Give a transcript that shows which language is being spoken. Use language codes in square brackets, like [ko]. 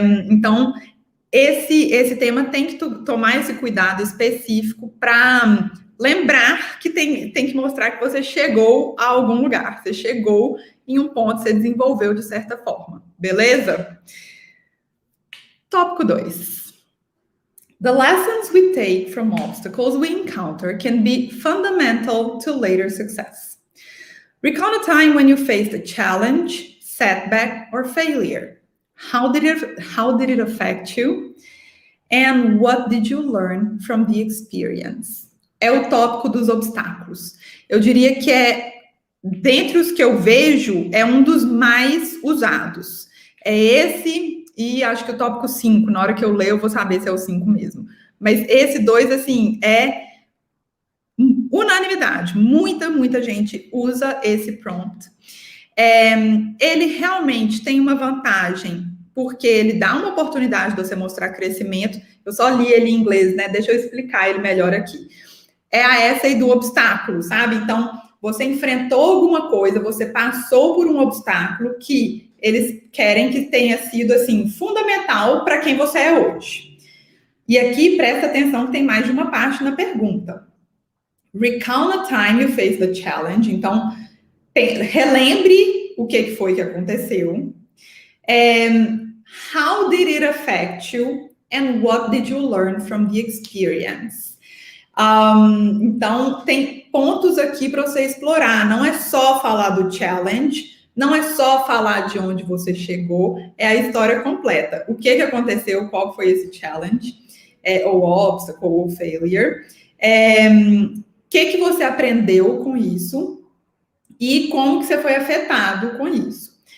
[pt] Então, esse tema tem que tomar esse cuidado específico para lembrar que tem que mostrar que você chegou a algum lugar, você chegou em um ponto, você desenvolveu de certa forma, beleza? Tópico 2. [en] The lessons we take from obstacles we encounter can be fundamental to later success. Recall a time when you faced a challenge, setback, or failure. How did it affect you? And what did you learn from the experience? [pt] É o tópico dos obstáculos. Eu diria que dentre os que eu vejo, é um dos mais usados. É esse... E acho que o tópico 5, na hora que eu ler, eu vou saber se é o 5 mesmo. Mas esse 2, assim, é unanimidade, muita gente usa esse prompt. Ele realmente tem uma vantagem, porque ele dá uma oportunidade de você mostrar crescimento. Eu só li ele em inglês, né? Deixa eu explicar ele melhor aqui. É a essay do obstáculo, sabe? Então, você enfrentou alguma coisa, você passou por um obstáculo que eles querem que tenha sido, assim, fundamental para quem você é hoje. E aqui, presta atenção que tem mais de uma parte na pergunta. [en] Recount a time you faced the challenge. [pt] Então, relembre o que foi que aconteceu. [en] How did it affect you? And what did you learn from the experience? [pt] Então, tem pontos aqui para você explorar. Não é só falar do challenge, não é só falar de onde você chegou, é a história completa. O que aconteceu, qual foi esse challenge, ou obstacle, ou failure. O que você aprendeu com isso e como que você foi afetado com isso.